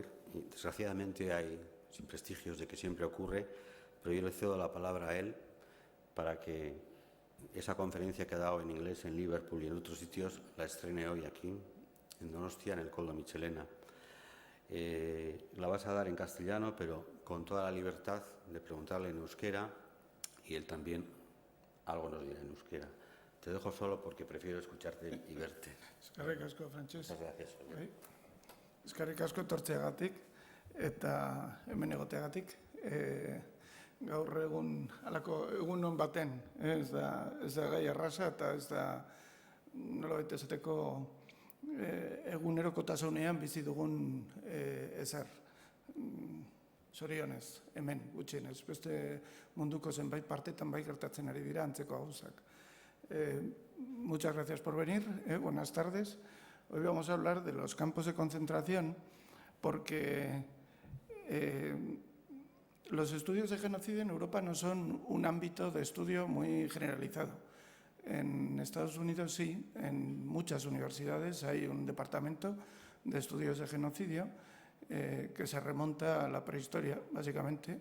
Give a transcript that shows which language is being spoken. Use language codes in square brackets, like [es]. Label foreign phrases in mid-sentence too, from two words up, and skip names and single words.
[es] Y desgraciadamente hay prestigios de que siempre ocurre, pero yo le cedo la palabra a él para que esa conferencia que ha dado en inglés en Liverpool y en otros sitios la estrene hoy aquí, en Donostia, en el Koldo Mitxelena. La vas a dar en castellano, pero con toda la libertad de preguntarle en euskera y él también algo nos dirá en euskera. Te dejo solo porque prefiero escucharte y verte. [eu] Eskerrik asko, Frantses. [es] Muchas gracias. [eu] Eskerrik asko etortzeagatik eta hemen egoteagatik. Gaur halako egun baten, ez da gai erraza eta ez da nolabait esateko egunerokotasunean bizi dugun ezer. Zorionez, hemen gutxienez, beste munduko zenbait partetan bai gertatzen ari dira antzeko gauzak. [es] Muchas gracias por venir, buenas tardes. Hoy vamos a hablar de los campos de concentración porque los estudios de genocidio en Europa no son un ámbito de estudio muy generalizado. En Estados Unidos sí, en muchas universidades hay un departamento de estudios de genocidio que se remonta a la prehistoria, básicamente.